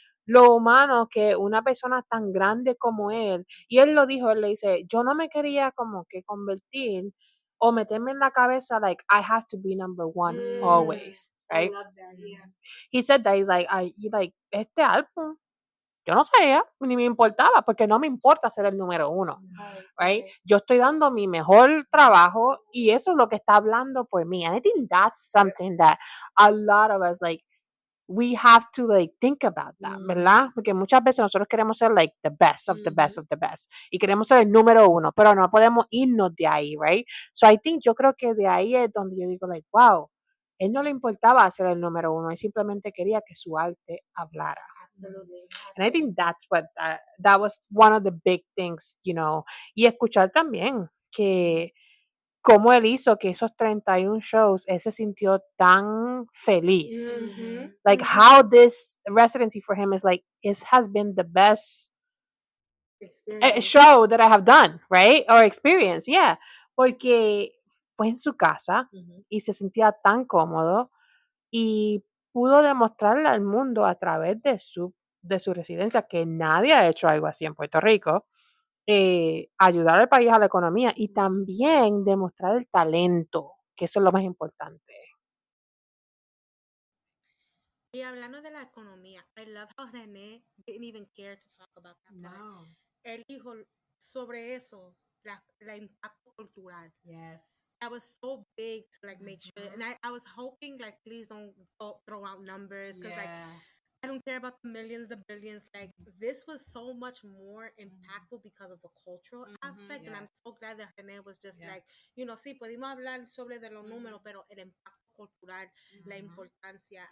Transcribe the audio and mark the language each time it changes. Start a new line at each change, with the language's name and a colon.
Spanish: Lo humano que una persona tan grande como él, y él lo dijo, él le dice, yo no me quería como que convertir o meterme en la cabeza, like,
English: I have to be number one always,
Spanish: right?
English: I love that, He said that, he's like,
Spanish: este álbum, yo no sabía, ni me importaba, porque no me importa ser el número 1, right? Yo estoy dando mi mejor trabajo, y eso es lo que está hablando por mí.
English: And I think that's something that a lot of us, like, we have to, like, think about that, ¿verdad?
Spanish: Porque muchas veces nosotros queremos ser, like,
English: the best of the best
Spanish: of the best, y queremos ser el número 1, pero no podemos irnos de ahí, right?
English: So I think,
Spanish: yo creo que de ahí es donde yo digo, like, wow, él no le importaba ser el número 1, él simplemente quería que su arte hablara.
English: Absolutely. And I think that's what, that was one of the big things, you know,
Spanish: y escuchar también que cómo él hizo que esos 31 shows, él se sintió tan feliz.
English: Like how this residency for him is like, it has been the best show that I have done, right? Or experience, yeah.
Spanish: Porque fue en su casa y se sentía tan cómodo y pudo demostrarle al mundo a través de su residencia, que nadie ha hecho algo así en Puerto Rico, ayudar al país a la economía y también demostrar el talento, que eso es lo más importante. Y hablando de la economía,
English: I love how René didn't even care to talk about that part. No.
Spanish: Él dijo sobre eso, la impacto cultural.
English: Yes. That was so big to like make sure, and I was hoping like please don't throw out numbers, because like I don't care about the millions, the billions. Like this was so much more impactful because of the cultural aspect, and I'm so glad that René was just like, you know,
Spanish: sí, podemos hablar sobre de los números, pero el impacto cultural, la importancia.